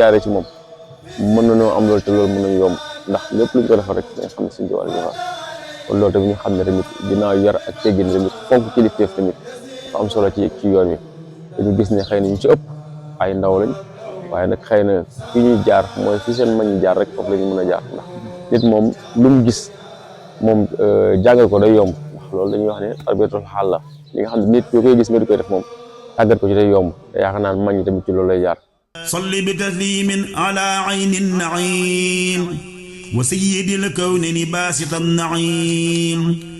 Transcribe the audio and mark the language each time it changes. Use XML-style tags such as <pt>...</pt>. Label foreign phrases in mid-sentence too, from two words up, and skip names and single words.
<wo>jaaree ci moom mën nañoo am loolu te loolu mën nañu yomb ndax lépp luñ ko defal rek nga xam ne Sëriñ Tuubaa la defal kon loolu tamit ñu xam ne tamit ginnaaw yar ak teggin tamit fonk kilifteef tamit dafa am solo ci yoon wi dañu gis ne xëy na ñu ci ëpp ay ndaw lañ waaye nag xëy na fi ñuy jaar mooy fi seen mag ñi jaar rek foofu la ñu mën a jaar ndax nit moom lu mu gis moom jàngal ko day yomb ndax loolu dañuy wax ne</wo> <ar>تربية الحال</ar> <wo>la li nga xam ne nit yoo koy gis nga di koy def moom tàggat ko ci day yomb te yaakaar naa mag ñi tamit ci loolu lay jaar.</wo> <ar>صل بتسليم على عين النعيم وسيد الكون باسط النعيم</ar>